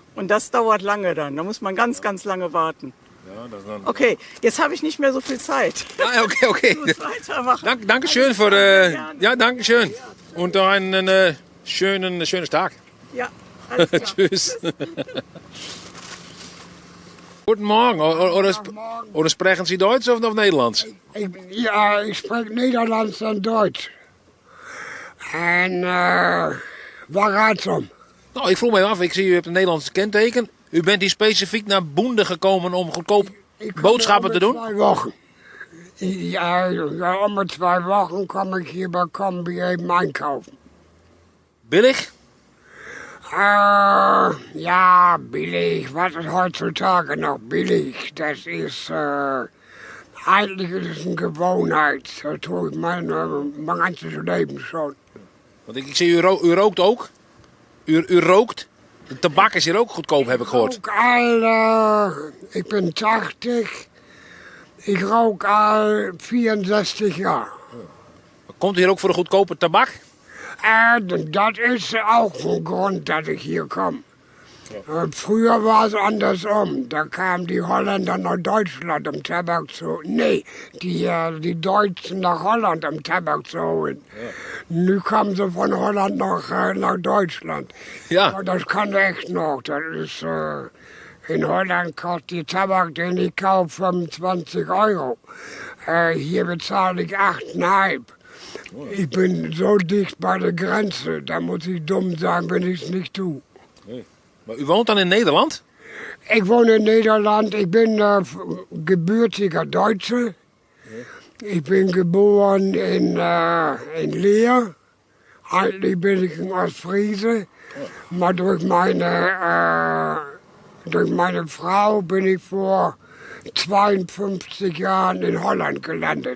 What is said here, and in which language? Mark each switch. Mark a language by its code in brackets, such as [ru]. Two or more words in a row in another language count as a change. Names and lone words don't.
[de] Und das dauert lange dann. Da muss man ganz, ganz lange warten. Okay, jetzt habe ich nicht mehr so viel Zeit. Ja, okay. Ich muss weitermachen. Dankeschön für... ja, dankeschön. Und noch einen schönen Tag. Ja, alles klar. Tschüss. Guten Morgen. Oder sprechen Sie Deutsch of Nederlands? [nl] Ik spreek Nederlands en Duits. En waar gaat het om? Nou, ik vroeg me af. Ik zie u hebt een Nederlandse kenteken. U bent hier specifiek naar Boende gekomen om goedkoop boodschappen te doen? [de] 2 wochen. [nl] Ja, om de 2 wochen kom ik hier bij Combi even einkaufen. [de] Billig? Ja, billig. Was ist heutzutage noch billig? Das ist, eigentlich ist es eine Gewohnheit. Dat tue ich mein ganzes Leben schon. [nl] Want ik zie u rookt ook. U rookt. De tabak is hier ook goedkoop, heb ik gehoord. Ook al, ik ben 80. Ik rook al 64 jaar. Komt u hier ook voor de goedkope tabak? [de] Dat is auch ein Grund, dass ich hier komme. Früher war es andersrum. Da kamen die Holländer nach Deutschland, um Tabak zu... Nee, die Deutschen nach Holland, um Tabak zu holen. Ja. Nu kommen sie von Holland nach Deutschland. Ja. Das kann echt noch. Das ist, in Holland kostet die Tabak, den ich kaufe, 25 Euro. Hier bezahle ich 8,5. Ich bin so dicht bei der Grenze, da muss ich dumm sein, wenn ich es nicht tue. [nl] Nee. Maar u woont dan in Nederland? [de] Ich wohne in Nederland, ich bin gebürtiger Deutsche. Ich bin geboren in Leer. Eigentlich bin ich ein Ostfriese. Maar durch meine Frau bin ich vor 52 Jahren in Holland gelandet.